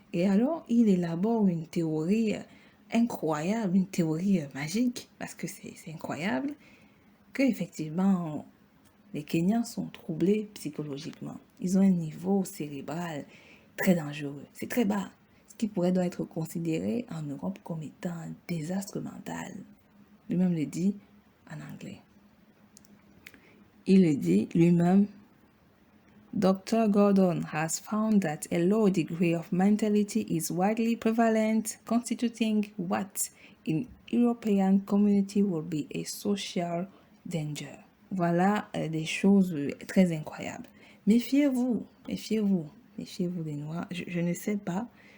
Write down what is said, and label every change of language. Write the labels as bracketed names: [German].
[French] Et alors, il élabore une théorie incroyable, une théorie magique, parce que c'est incroyable, que effectivement, les Kenyans sont troublés psychologiquement. Ils ont un niveau cérébral très dangereux. C'est très bas, ce qui pourrait donc être considéré en Europe comme étant un désastre mental. Lui-même le dit en anglais. Il le dit lui-même. Dr. [English] Gordon has found that a low degree of mentality is widely prevalent, constituting what in European community will be a social danger. [French] Voilà des choses très incroyables. Méfiez-vous, méfiez-vous, méfiez-vous des Noirs. Je ne sais pas.